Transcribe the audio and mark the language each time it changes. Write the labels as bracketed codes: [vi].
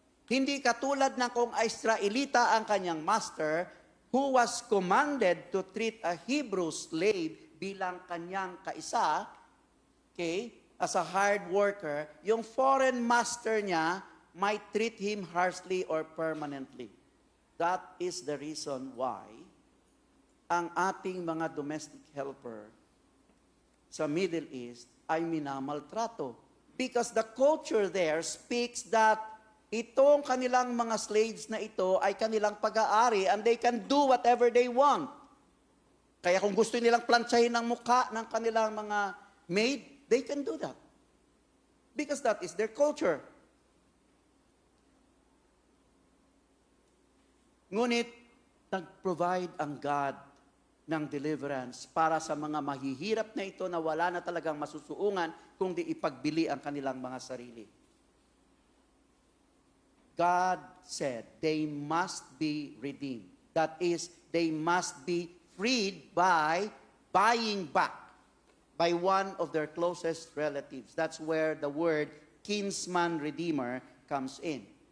[tl] Hindi katulad ng kung Israelita ang kanyang [en] master who was commanded to treat a Hebrew slave [tl] bilang kanyang kaisa, [en] okay, as a hard worker, yung foreign master niya might treat him harshly or permanently. That is the reason why [tl] ang ating mga domestic helper sa Middle East ay minamaltrato. [en] Because the culture there speaks that [tl] itong kanilang mga slaves na ito ay kanilang pag-aari [en] and they can do whatever they want. [tl] Kaya kung gusto nilang plantsahin ang mukha ng kanilang mga maid, [en] they can do that. Because that is their culture. [tl] Ngunit, nag-provide ang God ng deliverance para sa mga mahihirap na ito na wala na talagang masusuungan kung di ipagbili ang kanilang mga sarili. [en] God said they must be redeemed. That is, they must be freed by buying back by one of their closest relatives. That's where the word kinsman redeemer comes in.